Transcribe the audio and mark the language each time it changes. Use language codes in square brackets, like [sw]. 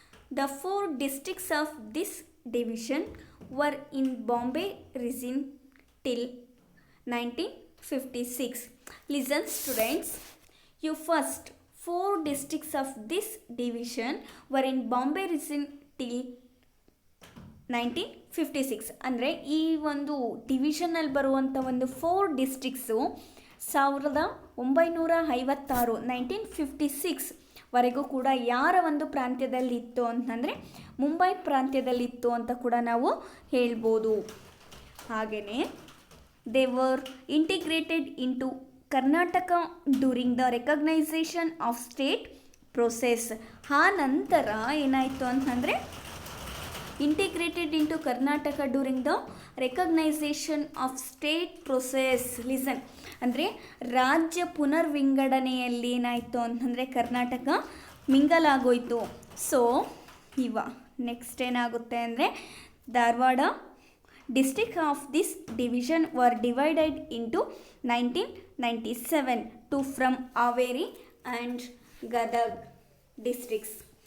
[en] The 4 districts of this division were in Bombay region till 1956. Listen, students. You first. 4 districts of this division were in Bombay region till 1956. [kn] ಅಂದರೆ ಈ ಒಂದು ಡಿವಿಷನಲ್ಲಿ ಬರುವಂಥ ಒಂದು 4 ಡಿಸ್ಟ್ರಿಕ್ಸು 1956 1956 ವರೆಗೂ ಕೂಡ ಯಾರ ಒಂದು ಪ್ರಾಂತ್ಯದಲ್ಲಿತ್ತು ಅಂತಂದರೆ ಮುಂಬೈ ಪ್ರಾಂತ್ಯದಲ್ಲಿತ್ತು ಅಂತ ಕೂಡ ನಾವು ಹೇಳ್ಬೋದು. ಹಾಗೆಯೇ [en] They were integrated into Karnataka during the reorganisation of state process. [kn] ಆ ನಂತರ ಏನಾಯಿತು ಅಂತಂದರೆ [en] integrated into Karnataka during the recognition of state process. [kn] Listen, ಅಂದರೆ ರಾಜ್ಯ ಪುನರ್ವಿಂಗಡಣೆಯಲ್ಲಿ ಏನಾಯಿತು ಅಂತಂದರೆ ಕರ್ನಾಟಕ ಮಿಂಗಲ್ ಆಗೋಯಿತು. [en] so next [kn] ಏನಾಗುತ್ತೆ ಅಂದರೆ [en] Dharwad district of this division were divided into 1997 to form Haveri and Gadag districts.